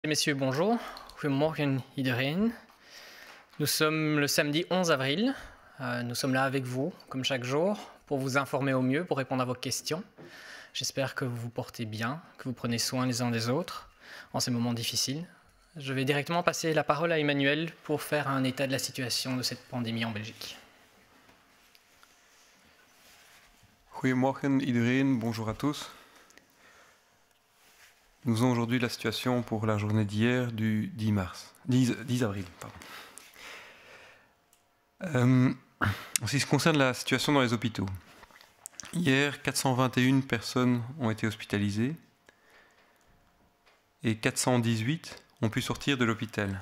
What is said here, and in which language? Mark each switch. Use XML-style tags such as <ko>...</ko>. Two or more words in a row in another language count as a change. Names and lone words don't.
<fr>Messieurs, bonjour.</fr> <nl>Goedemorgen iedereen.</nl> <fr>Nous sommes le samedi 11 avril. Nous sommes là avec vous, comme chaque jour, pour vous informer au mieux, pour répondre à vos questions. J'espère que vous vous portez bien, que vous prenez soin les uns des autres en ces moments difficiles. Je vais directement passer la parole à Emmanuel pour faire un état de la situation de cette pandémie en Belgique.</fr> <nl>Goedemorgen iedereen,</nl> <fr>bonjour à tous. Nous avons aujourd'hui la situation pour la journée d'hier du 10 avril. En ce qui concerne la situation dans les hôpitaux, hier 421 personnes ont été hospitalisées et 418 ont pu sortir de l'hôpital.</fr>